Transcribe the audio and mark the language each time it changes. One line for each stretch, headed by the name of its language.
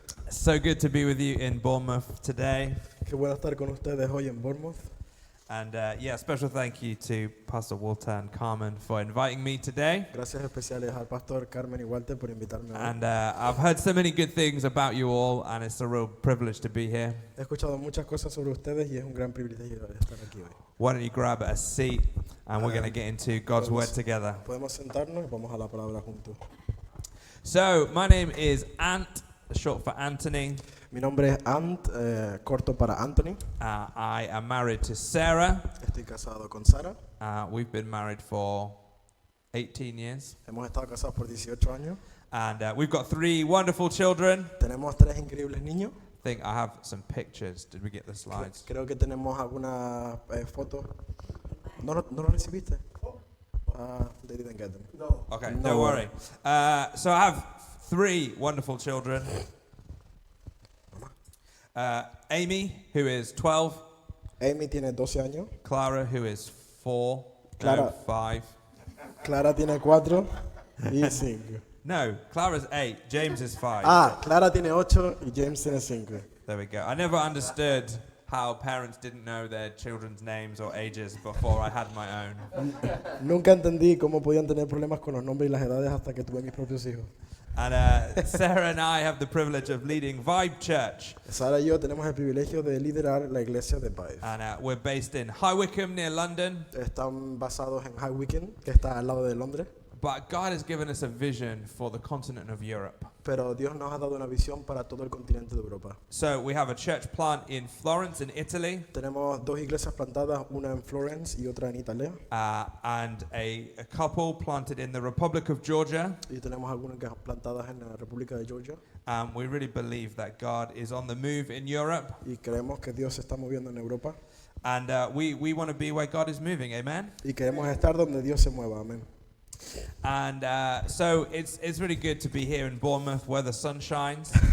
English: So good to be with you in Bournemouth today.
Spanish: Qué bueno estar con ustedes hoy en Bournemouth.
English: And special thank you to Pastor Walter and Carmen for inviting me today.
Spanish: Gracias especiales al pastor Carmen y Walter por invitarme hoy.
English: And I've heard so many good things about you all, and it's a real privilege to be here.
Spanish: He escuchado muchas cosas sobre ustedes y es un gran privilegio estar aquí hoy.
English: Why don't you grab a seat, and we're going to get into God's Word together.
Spanish: Podemos sentarnos y vamos a la palabra juntos.
English: So, my name is Ant, short for Anthony.
Spanish: Mi nombre es Ant, corto para Anthony.
English: I am married to Sarah.
Spanish: Estoy casado con Sara.
English: We've been married for 18 years.
Spanish: Hemos estado casados por 18 años.
English: And we've got 3 wonderful children.
Spanish: Tenemos 3 increíbles niños.
English: I think I have some pictures. Did we get the slides?
Spanish: Creo que tenemos algunas fotos. ¿No lo recibiste?
English: They didn't get them. No. Okay, No don't worry. worry. So I have 3 wonderful children. Amy, who is 12.
Spanish: Amy tiene 12 años.
English: Clara, who is 4. Clara. No, 5.
Spanish: Clara tiene 4 y 5.
English: No, Clara's 8. James is 5.
Spanish: Clara tiene 8 y James tiene 5.
English: There we go. I never understood how parents didn't know their children's names or ages before I had my own.
Spanish: Nunca entendí cómo podían tener problemas con los nombres y las edades hasta que tuve mis propios hijos.
English: And Sarah and I have the privilege of leading Vibe Church.
Spanish: Sara y yo tenemos el privilegio de liderar la iglesia de Vive.
English: And we're based in High Wycombe near London.
Spanish: Están basados en High Wycombe, que está al lado de Londres.
English: But God has given us a vision for the continent of Europe.
Spanish: Pero Dios nos ha dado una visión para todo el continente de Europa.
English: So we have a church plant in Florence in Italy.
Spanish: Tenemos 2 iglesias plantadas, una en Florence y otra en Italia.
English: And a couple planted in the Republic of Georgia.
Spanish: Y tenemos algunas plantadas en la República de Georgia.
English: We really believe that God is on the move in Europe.
Spanish: Y creemos que Dios se está moviendo en Europa.
English: And we want to be where God is moving, amen?
Spanish: Y queremos estar donde Dios se mueva, amén.
English: And so it's really good to be here in Bournemouth where the sun shines.